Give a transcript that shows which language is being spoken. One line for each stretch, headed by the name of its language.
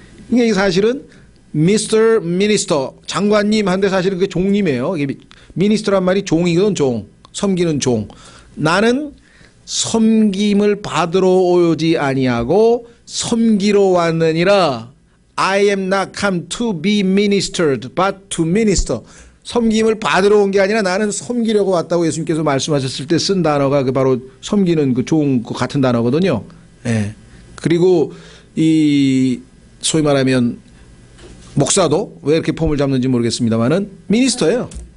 Korean: 이게 사실은 미스터 미니스터 장관님 한데 사실은 그게 종님이에요. 이게 미니스터란 말이 종이거든. 종. 섬기는 종. 나는 섬김을 받으러 오지 아니하고 섬기러 왔느니라.
English: I am not come to be ministered but to minister.
Korean: 섬김을 받으러 온 게 아니라 나는 섬기려고 왔다고 예수님께서 말씀하셨을 때 쓴 단어가 그 바로 섬기는 그 종 그 같은 단어거든요. 예. 그리고 이 소위 말하면 목사도 왜 이렇게 폼을 잡는지 모르겠습니다만은 미니스터예요.